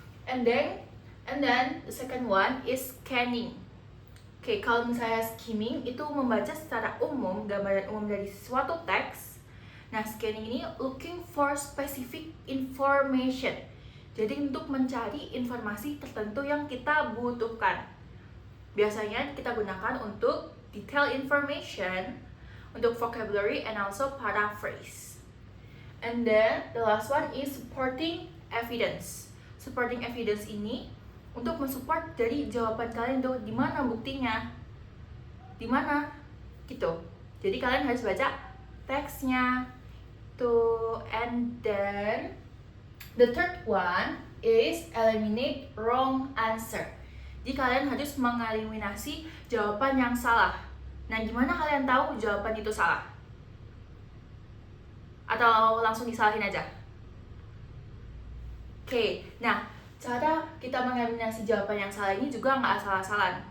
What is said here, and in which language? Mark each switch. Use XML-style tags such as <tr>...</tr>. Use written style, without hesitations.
<en>And then the second one is scanning.</en> <id>Oke, kalau misalnya skimming itu membaca secara umum gambaran umum dari suatu teks. Nah,</id> <en>scanning ini looking for specific information.</en> <id>Jadi untuk mencari informasi tertentu yang kita butuhkan. Biasanya kita gunakan untuk detail information, untuk</id> <en>vocabulary and also paraphrase. And then the last one is supporting evidence.</en> <id>Supporting evidence ini untuk mensupport dari jawaban kalian tuh, di mana buktinya, di mana gitu. Jadi kalian harus baca teksnya tuh.</id> <en>And then the third one is eliminate wrong answer.</en> <id>Jadi kalian harus mengeliminasi jawaban yang salah. Nah, gimana kalian tahu jawaban itu salah? Atau langsung disalahin aja? Oke, nah cara kita mengeliminasi jawaban yang salah ini juga nggak asal-asalan.</id>